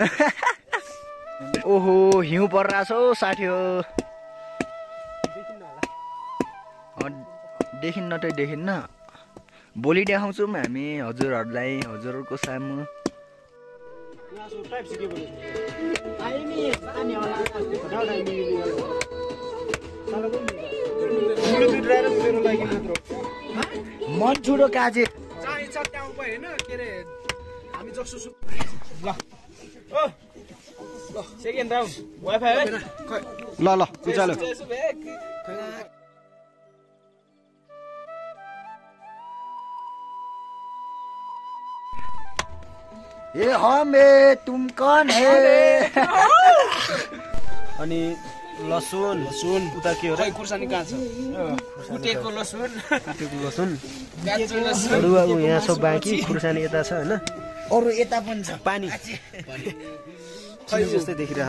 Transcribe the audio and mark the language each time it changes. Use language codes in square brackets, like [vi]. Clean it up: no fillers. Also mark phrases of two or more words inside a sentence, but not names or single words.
[ne] ओहो हिउँ परिरहेछ हौ साथी हो देखिन्न त देखिन्न भोलि देखाउँछौँ हामी हजुरहरूलाई हजुरहरूको सामु मन छुडो काजे होइन के अरे हामी जसो ल [en] second round [ne] वाइफाई है ल ल उचालो [hi] ए हमे तुम कौन है [ne] अनि लसुन उता के हो र खुर्सानी कहाँ छ कुटेको लसुन अरू अब यहाँ सब बाँकी खुर्सानी यता छ होइन अरू यता पनि छ पानी जस्तै देखिरहेको